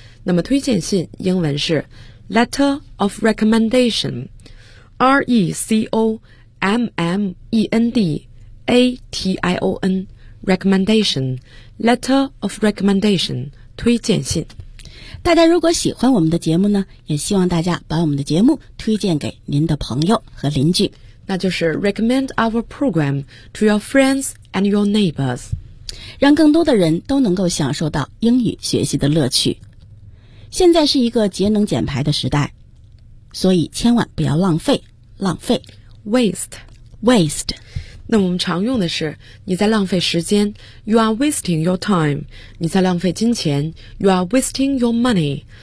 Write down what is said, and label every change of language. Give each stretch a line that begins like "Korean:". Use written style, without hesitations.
Chinese: 那么推荐信英文是
English: Letter of Recommendation, R-E-C-O-M-M-E-N-D-A-T-I-O-N, Recommendation, Letter of Recommendation,
Chinese: 推荐信。大家如果喜欢我们的节目呢，也希望大家把我们的节目推荐给您的朋友和邻居。那就是
English: Recommend our program to your friends and your neighbors,
Chinese: 让更多的人都能够享受到英语学习的乐趣。现在是一个节能减排的时代，所以千万不要浪费，浪费
English: waste。
Chinese: 那我们常用的是你在浪费时间，
English: you are wasting your time，
Chinese: 你在浪费金钱，
English: you are wasting your money。